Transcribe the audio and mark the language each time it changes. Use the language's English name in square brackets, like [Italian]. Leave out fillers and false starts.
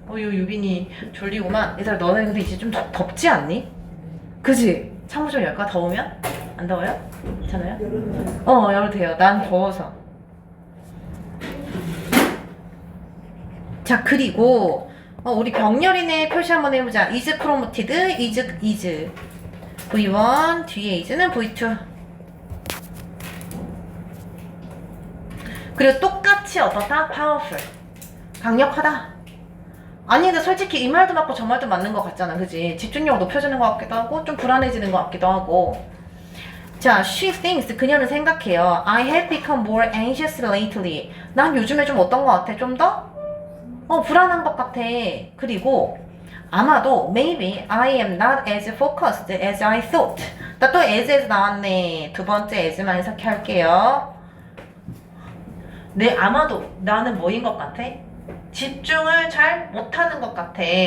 [Korean] 유빈이 졸리구만. 얘들아, 너네 근데 이제 좀 덥지 않니? 그지? 창문 좀 열까? 더우면? 안 더워요? 괜찮아요? 열어도 돼요. 난 더워서. 자, 그리고 우리 병렬이네 표시 한번 해보자. [English] is promoted, [Korean] is V1, 뒤에 is는 V2. 그리고 똑같이 어떻다? powerful. 강력하다. 아니, 근데 솔직히 이 말도 맞고 저 말도 맞는 것 같잖아. 그지? 집중력 높여지는 것 같기도 하고 좀 불안해지는 것 같기도 하고. 자, [English] she thinks. [Korean] 그녀는 생각해요. [English] I have become more anxious lately. [Korean] 난 요즘에 좀 어떤 것 같아? 좀 더? 불안한 것 같아. 그리고 아마도 [English] maybe I am not as focused as I thought. [Korean] 나 또 as에서 나왔네. 두 번째 as만 해석할게요. 아마도 나는 뭐인 것 같아? 집중을 잘 못하는 것 같아.